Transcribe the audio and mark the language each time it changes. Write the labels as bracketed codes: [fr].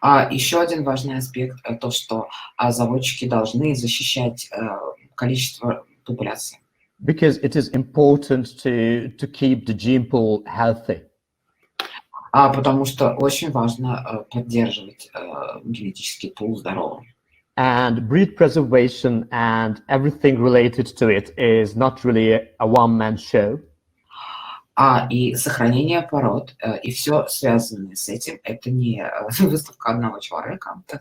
[ru] Еще один важный аспект – то, что заводчики должны защищать количество популяции. [en] Because it is important to keep the gene pool healthy. [ru] Потому что очень важно поддерживать генетический пул здоровым. [en] And breed preservation and everything related to it is not really a one-man show. [ru] И сохранение пород, и все связанное с этим, это не выставка одного человека.